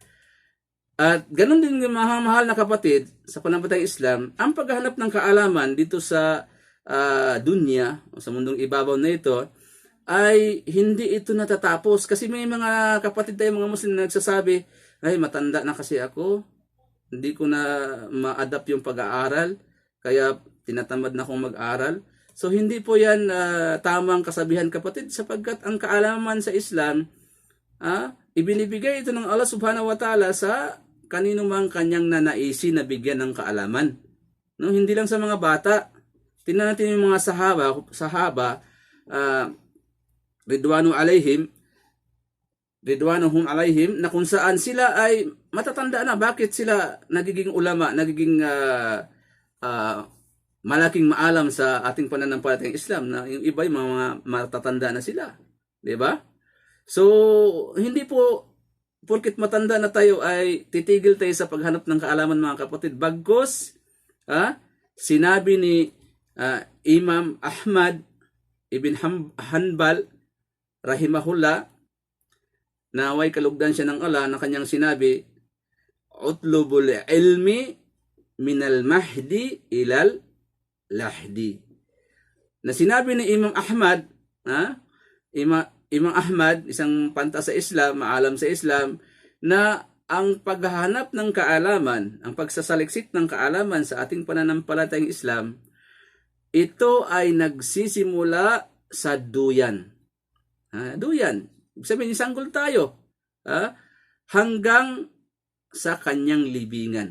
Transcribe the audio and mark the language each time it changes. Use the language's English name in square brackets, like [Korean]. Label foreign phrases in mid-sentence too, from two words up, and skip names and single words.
[Filipino] At ganun din mga mahal na kapatid sa pananampalatayang Islam, ang paghahanap ng kaalaman dito sa dunya o sa mundong ibabaw na ito ay hindi ito natatapos kasi may mga kapatid tayo mga Muslim na nagsasabi, ay matanda na kasi ako, hindi ko na ma-adapt yung pag-aaral kaya tinatamad na akong mag-aral. So hindi po yan tamang kasabihan kapatid sapagkat ang kaalaman sa Islam ibinibigay ito ng Allah [Arabic] سبحانه وتعالى [Filipino] sa kanino mang kanyang nanaisin na bigyan ng kaalaman. No, hindi lang sa mga bata. Tingnan natin yung mga [Arabic] صحابة رضوانهم عليهم [Filipino] na kung saan sila ay matatanda na. Bakit sila nagiging ulama, nagiging malaking maalam sa ating pananampalatayang Islam na yung iba yung mga matatanda na sila, 'di ba? So hindi po porket matanda na tayo ay titigil tayo sa paghanap ng kaalaman mga kapatid. Bagkus sinabi ni Imam Ahmad ibn Hanbal rahimahullah, naway kalugdan siya ng Allah, na kanyang sinabi, [Arabic] اطلبوا العلم من المهد إلى اللحد. [Filipino] Na sinabi ni Imam Ahmad, Imam Ahmad, isang panta sa Islam, maalam sa Islam, na ang paghahanap ng kaalaman, ang pagsasaliksik ng kaalaman sa ating pananampalatayang Islam, ito ay nagsisimula sa duyan. Duyan. Ibig sabihin, sanggol tayo. Hanggang sa kanyang libingan.